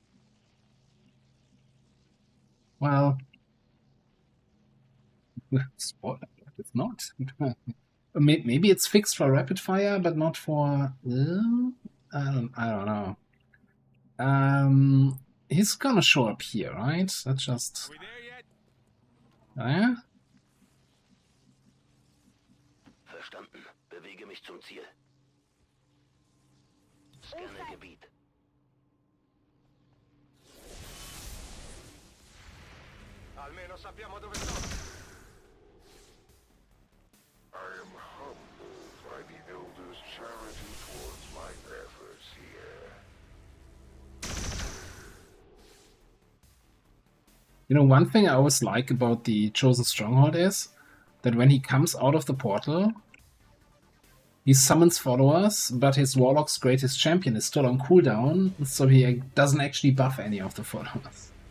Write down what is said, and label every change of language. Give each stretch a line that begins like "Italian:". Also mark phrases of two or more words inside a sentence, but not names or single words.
English: Well, spoiler, it's not. Maybe it's fixed for rapid fire, but not for... I don't know. He's gonna show up here, right? That's just... We there yet? Yeah?
German: Verstanden. Bewege mich zum Ziel. Scanne Gebiet.
Italian: Almeno sappiamo dove sono.
English: I am humbled by the Elder's charity towards my efforts here. You know, one thing I always like about the Chosen Stronghold is that when he comes out of the portal, he summons followers, but his Warlock's greatest champion is still on cooldown, so he doesn't actually buff any of the followers.